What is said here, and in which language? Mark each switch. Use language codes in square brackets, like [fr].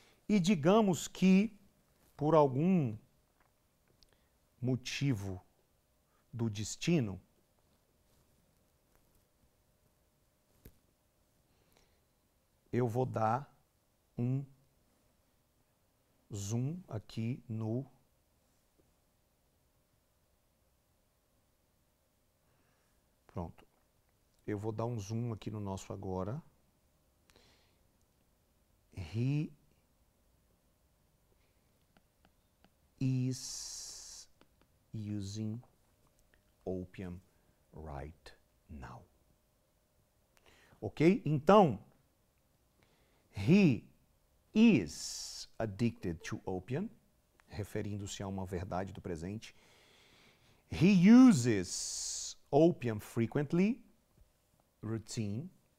[pt] E digamos que, por algum motivo do destino, eu vou dar um zoom aqui no pronto. Eu vou dar um zoom aqui no nosso agora. [en] He is using opium right now. Ok? [pt] Então, [en] he is addicted to opium, [pt] referindo-se a uma verdade do presente. [en] He uses opium frequently, routine.